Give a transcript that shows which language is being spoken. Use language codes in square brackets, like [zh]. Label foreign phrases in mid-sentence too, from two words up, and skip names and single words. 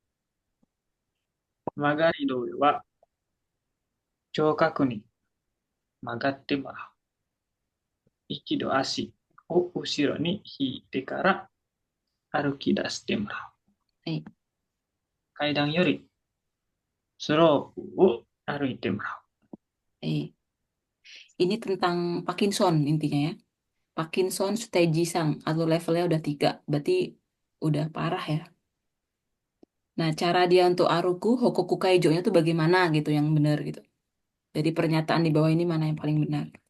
[ja] 曲がり通りは、聴覚に曲がってもらう。一度足を後ろに引いてから歩き出してもらう。はい。階段よりスロープを歩いてもらう。 [id] Eh, ini tentang Parkinson intinya ya. Parkinson stage sang atau levelnya udah 3, berarti udah parah ya. Nah, cara dia untuk [ja] 歩く、歩行介助- [id] nya tuh bagaimana gitu yang benar gitu. Jadi pernyataan di bawah ini mana yang paling benar?